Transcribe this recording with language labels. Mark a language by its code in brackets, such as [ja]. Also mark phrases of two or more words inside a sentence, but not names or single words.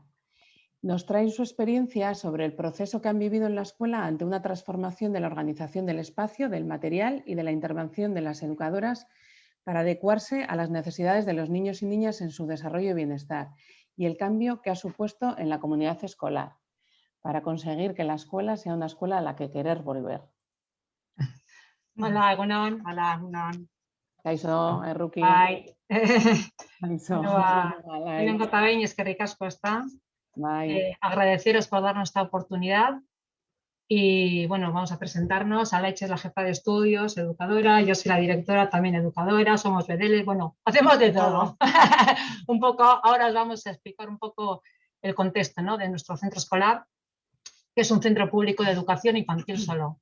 [es] Nos traen su experiencia sobre el proceso que han vivido en la escuela ante una transformación de la organización del espacio, del material y de la intervención de las educadoras para adecuarse a las necesidades de los niños y niñas en su desarrollo y bienestar, y el cambio que ha supuesto en la comunidad escolar, para conseguir que la escuela sea una escuela a la que querer volver. [eu] Hola, egunon. Hola, egunon. Kaixo, Erruki. Bai. Kaixo. Lehenengo eta behin eskerrik asko, ezta. Bai. [es] Agradeceros por darnos esta oportunidad. Y bueno, vamos a presentarnos. Alaitza es la jefa de estudios, educadora. Yo soy la directora, también educadora. Somos bedeles. Bueno, hacemos de todo. Un poco, ahora os vamos a explicar un poco el contexto, ¿no?, de nuestro centro escolar, que es un centro público de educación infantil solo.